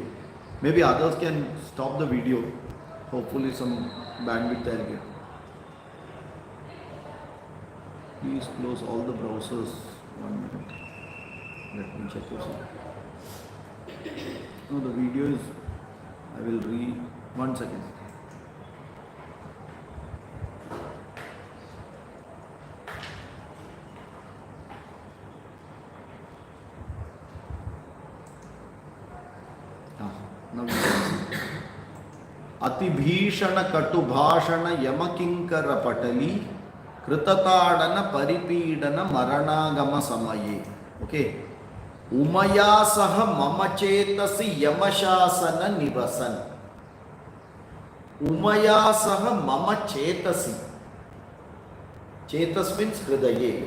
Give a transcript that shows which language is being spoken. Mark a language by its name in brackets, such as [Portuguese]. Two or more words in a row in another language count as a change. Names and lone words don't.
[English] Maybe others can stop the video. Hopefully some bandwidth I'll get. Please close all the browsers. 1 minute. Let me check this out. No, the video is, I will 1 second. [Sanskrit] अति भीषण कटु भाषण यमकिंकर पटली कृतताडन परिपीडन मरणागम समये. Okay. उमया सह मम चेतसि यमशासन निवसन्. उमया सह मम चेतसि. [English] Chetas means hridaye.